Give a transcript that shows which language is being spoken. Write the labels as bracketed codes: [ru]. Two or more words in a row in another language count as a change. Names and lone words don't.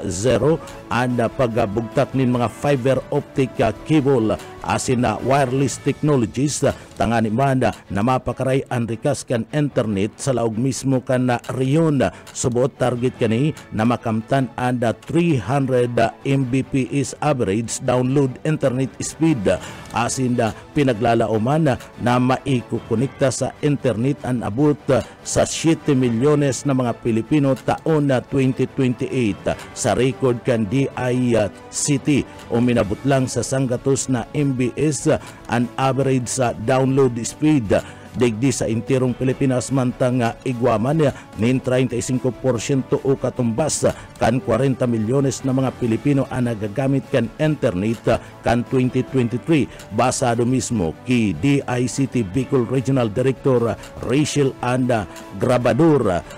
[bik] ana pagabugtak nin mga [en] fiber optic cable [bik] asin na [en] wireless technologies [bik] tangani man na mapakaray ang rikas kan internet sa laog mismo kan na riyon subuot target kani na makamtan anda 300 Mbps [en] average download internet speed [bik] asin da pinaglalauman na maikukonekta sa internet ang abot sa 7 milyones na mga Pilipino taon na 2028 sa record kan DICT o minabot lang sa sanggatos na MBS ang average sa download speed digdi sa intirong Pilipinas mantang igwaman nin 35% o katumbas kan 40 milyones na mga Pilipino ang nagagamit kan internet kan 2023 basado mismo ki DICT Bicol Regional Director Rachel Anda Grabador.